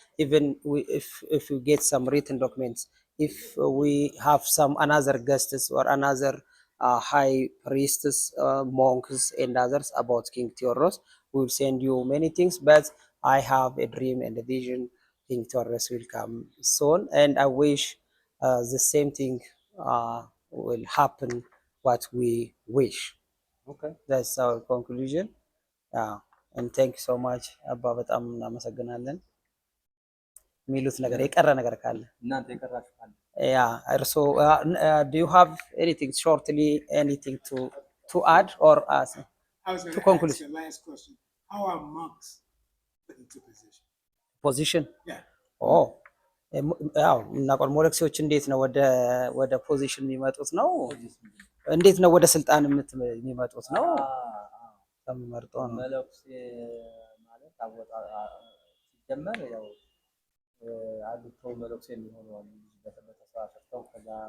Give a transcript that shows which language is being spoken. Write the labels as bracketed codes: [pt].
[en] Even if you get some written documents, if we have some another guests or another high priests, monks, and others about King Theodorus, we will send you many things. But I have a dream and a vision. King Theodorus will come soon, and I wish the same thing will happen what we wish. Okay. That's our conclusion. And thank you so much. [am] አባ በጣም እናመሰግናለን። የሚሉት ነገር የቀረ ነገር ካለ እናንተ የቀራችሁ ካለ [en] so do you have anything shortly, anything to add or ask? I was going To to conclude. ask the last question. How are monks put into position? Position? Yeah. [am] Oh, ያው እናውቀው ሞለክሲዎች እንዴት ነው ወደ ፖዚሽን የሚመጡት ነው? እንዴት ነው ወደ ስልጣን የሚመጡት ነው? ተመርጦ ነው። መለክሴ ማለት ሲጀመር ያው አሉት መለክሴ የሚሆኑ አሉ በተሰራጨው ከዛ